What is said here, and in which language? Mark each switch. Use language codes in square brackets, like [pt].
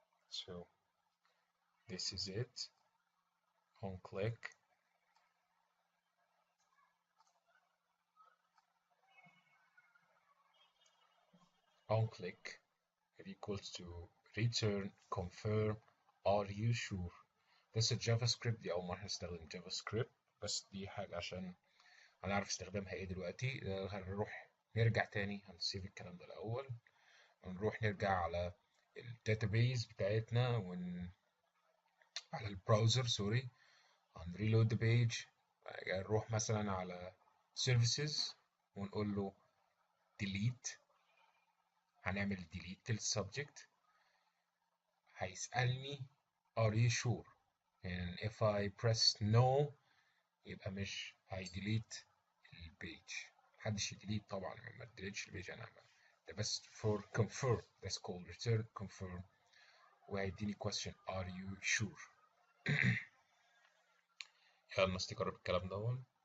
[en] So this is it. On click equals to return confirm are you sure. [ar] بس الجافا سكريبت دي أول مرة هنستخدم جافا سكريبت، بس دي حاجة عشان هنعرف استخدامها ايه دلوقتي. هنروح نرجع تاني، هنسيب الكلام ده الأول، ونروح نرجع على الداتابيز بتاعتنا على البراوزر سوري، هنريلود ذا بيج. نروح مثلا على services ونقول له delete. هنعمل delete للسبجكت. [en] هيسألني are you sure، and if I press no [ar] يبقى مش هيديليت البيج. محدش يديليت طبعا، ما تديليتش البيج، انا ده بس for confirm. [en] that's called return confirm. وهيديني question are you sure. [ar] يلا نستجرب الكلام ده.